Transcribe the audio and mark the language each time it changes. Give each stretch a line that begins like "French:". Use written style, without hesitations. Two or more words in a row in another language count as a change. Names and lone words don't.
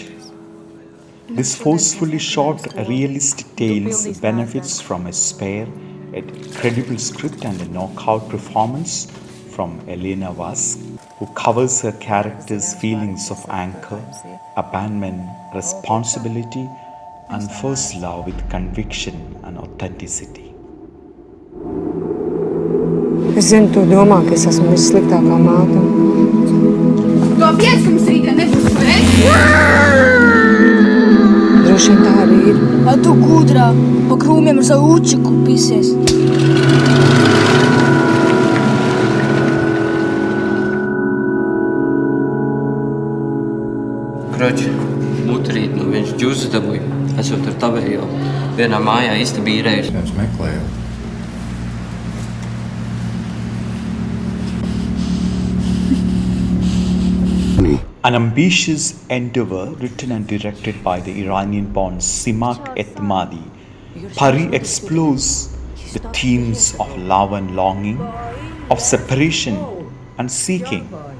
English: This forcefully shot realistic tales benefits from a spare yet credible script and a knockout performance from Elena Vask, who covers her character's feelings of anger, abandonment, responsibility, and first love with conviction and authenticity.
Latvian: Es zinu, tu domā, ka es esmu vissliktākā māte. To piec, ka mums rītā nebūs, vai? Droši vien tā arī ir. A tu gudrā, pa krūmiem ar savu učiku pisies. Короче, savējo. Vienā mājā istaba īrējusi. Es meklēju.
English: An ambitious endeavor written and directed by the Iranian-born Simak Etmadi, Pari explores the themes of love and longing, of separation and seeking.